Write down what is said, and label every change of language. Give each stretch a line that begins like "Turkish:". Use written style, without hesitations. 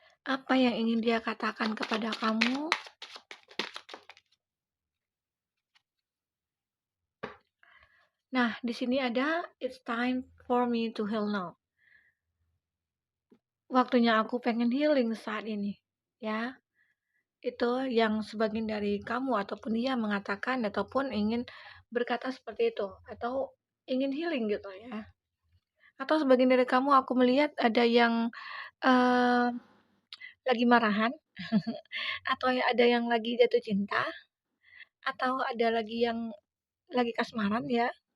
Indonesian: Apa yang ingin dia katakan kepada kamu? Nah, di sini ada
English: it's time for me to heal now.
Indonesian: Waktunya aku pengen healing saat ini. Ya, itu yang sebagian dari kamu ataupun dia mengatakan ataupun ingin berkata seperti itu atau ingin healing gitu ya. Atau sebagian dari kamu aku melihat ada yang uh, lagi marahan atau ada yang lagi jatuh cinta atau ada lagi yang lagi kasmaran ya.